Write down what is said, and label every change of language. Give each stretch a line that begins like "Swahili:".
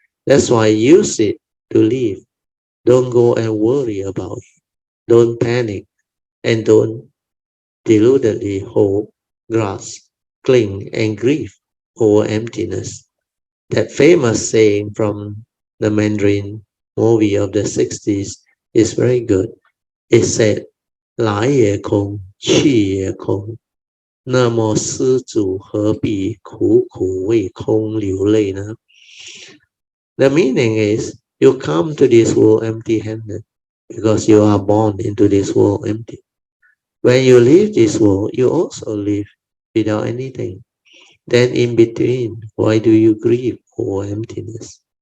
English: That's why use it to live. Don't go and worry about it. Don't panic and don't deludedly hold, grasp, cling, and grieve over emptiness. That famous saying from the Mandarin movie of the 60s is very good. It said,
Chinese: 来也空，去也空，那么施主何必苦苦为空流泪呢?
English: The meaning is, you come to this world empty-handed because you are born into this world empty. When you leave this world, you also live without anything. Then in between, why do you grieve over emptiness?